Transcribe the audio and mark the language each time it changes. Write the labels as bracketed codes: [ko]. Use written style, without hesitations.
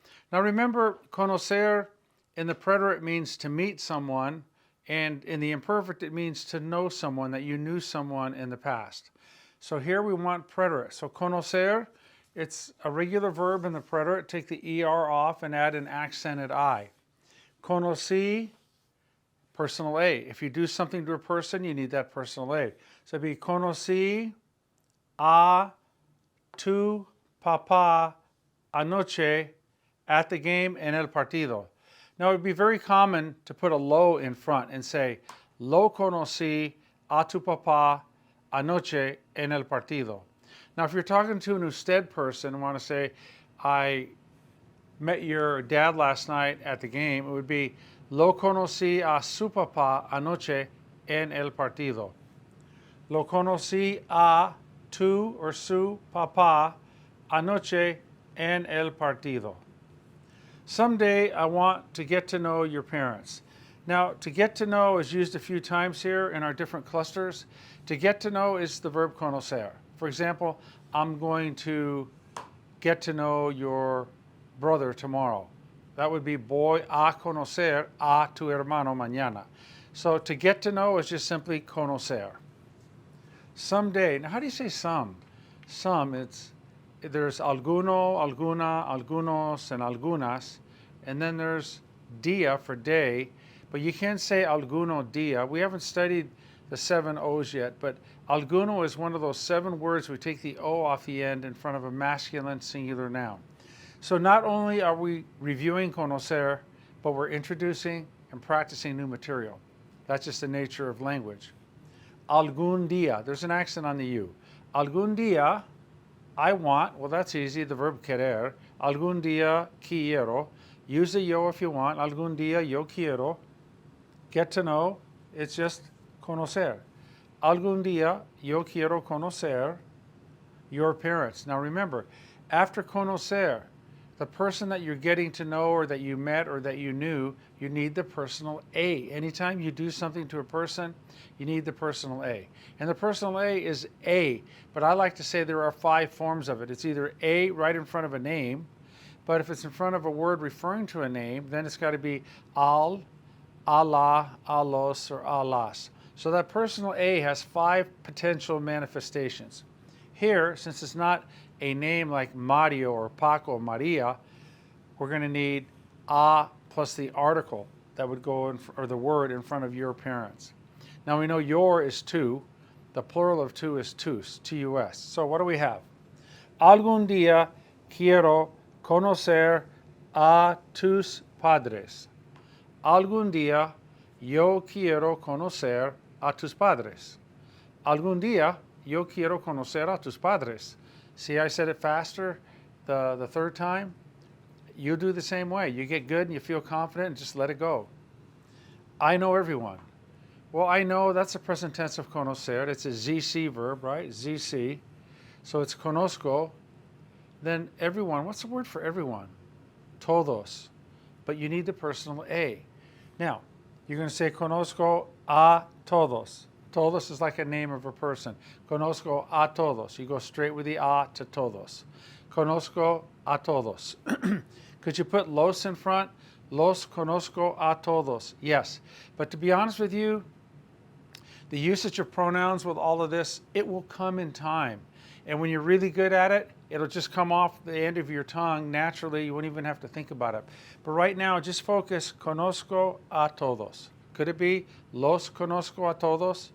[en] Now remember, conocer in the preterite means to meet someone, and in the imperfect it means to know someone, that you knew someone in the past. So here we want preterite. So conocer, it's a regular verb in the preterite. Take the ER off and add an accented I. Conocí, personal A. If you do something to a person, you need that personal A. [es] So it'd be conocí a tu papá anoche [en] at the game [es] en el partido. [en] Now it would be very common to put a lo in front and say, [es] lo conocí a tu papá anoche en el partido. [en] Now if you're talking to an usted person and want to say, I met your dad last night at the game, it would be, [es] lo conocí a su papá anoche en el partido. Lo conocí a tu or su papá anoche en el partido. [en] Someday I want to get to know your parents. Now, to get to know is used a few times here in our different clusters. To get to know is the verb conocer. For example, I'm going to get to know your brother tomorrow. That would be [es] voy a conocer a tu hermano mañana. [en] So to get to know is just simply conocer. Someday, now how do you say some? Some, there's alguno, alguna, algunos, and algunas, and then there's dia for day, but you can't say alguno dia. We haven't studied the 7 O's yet, but alguno is one of those 7 words we take the O off the end in front of a masculine singular noun. So not only are we reviewing conocer, but we're introducing and practicing new material. That's just the nature of language. [es] Algún día, [en] there's an accent on the U. Algún día, I want, well that's easy, the verb querer. [es] Algún día quiero. [en] Use the yo if you want. [es] Algún día yo quiero. [en] Get to know, it's just conocer. [es] Algún día yo quiero conocer [en] your parents. Now remember, after conocer, the person that you're getting to know or that you met or that you knew, you need the personal A. Anytime you do something to a person, you need the personal A. And the personal A is A, but I like to say there are 5 forms of it. It's either A right in front of a name, but if it's in front of a word referring to a name, then it's got to be al, Allah, alos, or alas. So that personal A has 5 potential manifestations. Here, since it's not a name like Mario or Paco or Maria, we're going to need a plus the article that would go in, or the word in front of your parents. Now we know your is tu. The plural of tu is tus, T-U-S. So what do we have? [es] Algún día quiero conocer a tus padres. Algún día yo quiero conocer a tus padres. Algún día yo quiero conocer a tus padres. [en] See, I said it faster the third time. You do the same way. You get good and you feel confident and just let it go. I know everyone. Well, I know, that's a present tense of conocer. It's a ZC verb, right? ZC. So it's conozco. Then everyone. What's the word for everyone? Todos. But you need the personal a. Now, you're going to say [es] conozco a todos. [en] Todos is like a name of a person. [es] Conozco a todos. [en] You go straight with the a to todos. [es] Conozco a todos. [en] Could you put los in front? [es] Los conozco a todos. [en] Yes. But to be honest with you, the usage of pronouns with all of this, it will come in time. And when you're really good at it, it'll just come off the end of your tongue naturally. You won't even have to think about it. But right now, just focus, [es] conozco a todos. [en] Could it be [es] los conozco a todos?